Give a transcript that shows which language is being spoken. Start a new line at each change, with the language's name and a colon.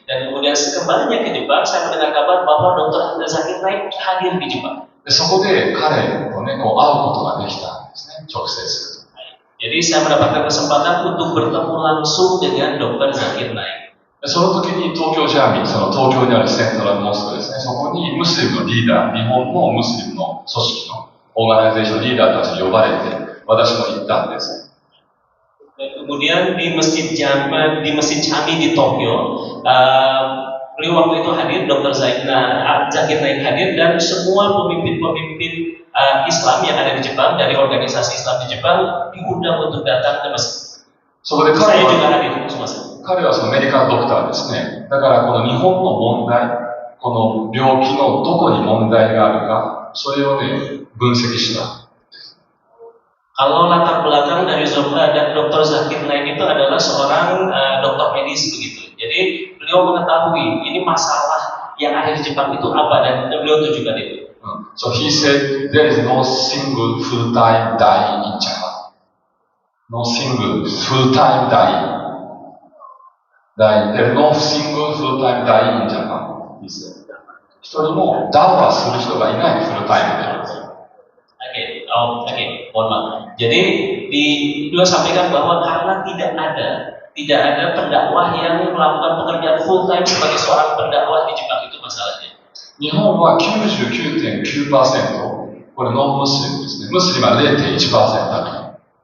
Indonesian: Dan kemudian sekembalinya ke Jepang, saya mendengar kabar bahwa Dr. Zakir Naik hadir di Jepang.
Japanese: で、そこで彼とね、会うことができたんですね、直接。
Indonesian: Jadi saya mendapatkan kesempatan untuk bertemu langsung dengan Dr. Zakir Naik.
Japanese: その時に東京ジャーミー、東京にあるセントラルモスクですね、そこにムスリムのリーダー、日本のムスリムの組織のオーガナイゼーションリーダーたちに呼ばれて、私も行ったんです。
Indonesian: Dan kemudian di Masjid Chami di Tokyo, beliau waktu itu hadir, Dr. Zakir Naik hadir, dan semua pemimpin-pemimpin Islam yang ada di Jepang, dari organisasi Islam di Jepang, diundang untuk datang ke masjid. Saya juga hadir, semua.
Japanese: 彼はメディカルドクターですね。だからこの日本の問題、この病気のどこに問題があるか、それをね、分析した。
Indonesian: Kalau latar belakang dari Dr. Zakir Naik itu adalah seorang dokter medis begitu. Jadi beliau mengetahui ini masalah yang ada di Jepang itu apa, dan beliau tunjukkan itu.
English: So he said there is no single full-time dying in Japan. No single full-time dying. There is no single full-time dying in Japan. He said.
Japanese: 一人もダウンする人がいないフルタイムで。
Indonesian: Oke, mohon maaf. Jadi beliau sampaikan bahwa karena tidak ada pendakwah yang melakukan pekerjaan full time sebagai seorang pendakwah di Jepang, itu masalahnya.
Japanese: 日本は 99.9%、これノンムスリムですね。ムスリムは 0.1% だけ。